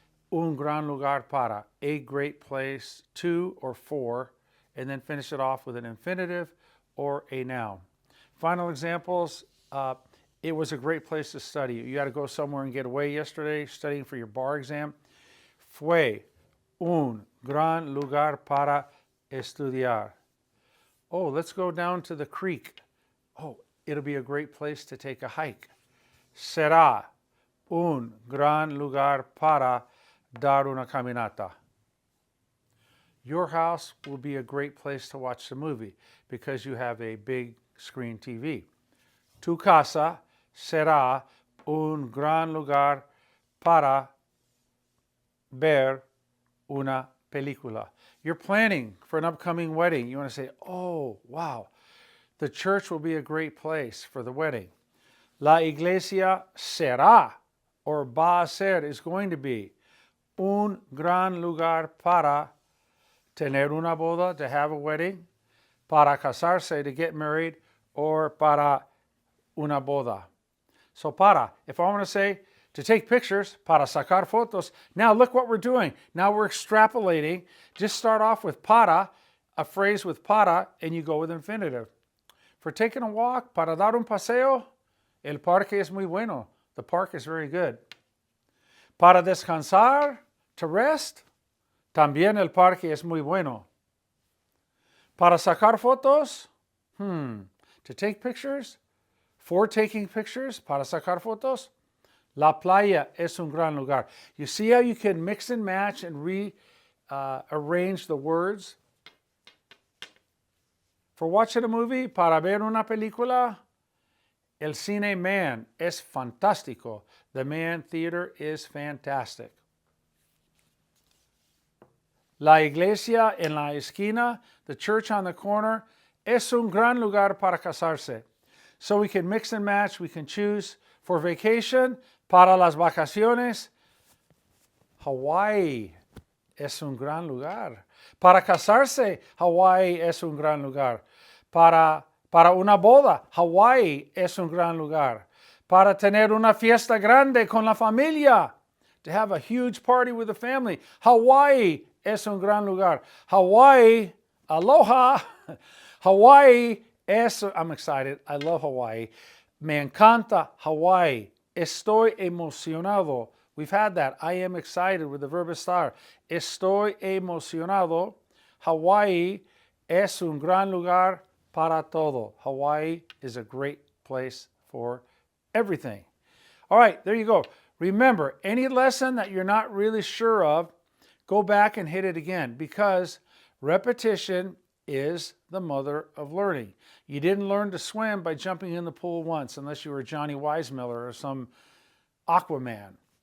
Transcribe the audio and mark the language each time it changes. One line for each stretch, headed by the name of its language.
Spanish: Un gran lugar para,
English: a great place, to or for, and then finish it off with an infinitive or a noun. Final examples, it was a great place to study. You had to go somewhere and get away yesterday, studying for your bar exam.
Spanish: Fue un gran lugar para estudiar.
English: Oh, let's go down to the creek. Oh, it'll be a great place to take a hike.
Spanish: Será un gran lugar para dar una caminata.
English: Your house will be a great place to watch the movie because you have a big screen TV.
Spanish: Tu casa será un gran lugar para ver una película.
English: You're planning for an upcoming wedding. You want to say, oh, wow, the church will be a great place for the wedding.
Spanish: La iglesia será, or va a ser,
English: is going to be
Spanish: un gran lugar para tener una boda,
English: to have a wedding,
Spanish: para casarse,
English: to get married,
Spanish: or para una boda.
English: So para, if I want to say to take pictures,
Spanish: para sacar fotos,
English: now look what we're doing. Now we're extrapolating. Just start off with para, a phrase with para, and you go with infinitive. For taking a walk,
Spanish: para dar un paseo, el parque es muy bueno.
English: The park is very good.
Spanish: Para descansar,
English: to rest,
Spanish: también el parque es muy bueno. Para sacar fotos,
English: to take pictures, for taking pictures,
Spanish: para sacar fotos, la playa es un gran lugar.
English: You see how you can mix and match and rearrange the words? For watching a movie,
Spanish: para ver una película, el cine man es fantástico.
English: The man theater is fantastic.
Spanish: La iglesia en la esquina,
English: the church on the corner,
Spanish: es un gran lugar para casarse.
English: So we can mix and match, we can choose. For vacation,
Spanish: para las vacaciones, Hawaii es un gran lugar. Para casarse, Hawaii es un gran lugar. Para una boda, Hawaii es un gran lugar. Para tener una fiesta grande con la familia,
English: to have a huge party with the family,
Spanish: Hawaii es un gran lugar.
English: Hawaii, aloha. Hawaii es, I'm excited, I love Hawaii.
Spanish: Me encanta Hawaii. Estoy emocionado.
English: We've had that. I am excited with the verb estar.
Spanish: Estoy emocionado. Hawaii es un gran lugar para todo.
English: Hawaii is a great place for everything. All right, there you go. Remember, any lesson that you're not really sure of, go back and hit it again because repetition is the mother of learning. You didn't learn to swim by jumping in the pool once unless you were Johnny Weissmuller or some Aquaman.